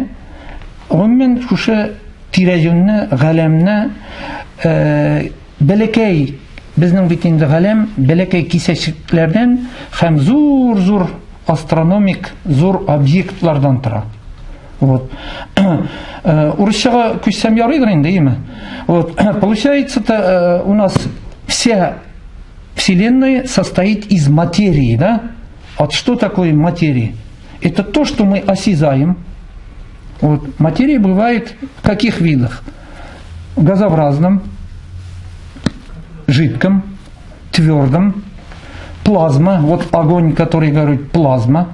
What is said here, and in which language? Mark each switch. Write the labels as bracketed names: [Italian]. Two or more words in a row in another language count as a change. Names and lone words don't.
[Tatar] Гомумән шушы тирә-юньне, галәмне бәләкәй, безнең бит инде галәм бәләкәй кисәчекләрдән һәм зур астрономик зур объектлардан тора. Вот. Урысчага күчсәм ярыйдыр инде, әйеме? [Russian] Вот. Получается, у нас вся Вселенная состоит из материи, да? Вот что такое материя? Это то, что мы осязаем. Вот. Материя бывает в каких видах? В газообразном, жидком, твердом, плазма, вот огонь, который говорит плазма.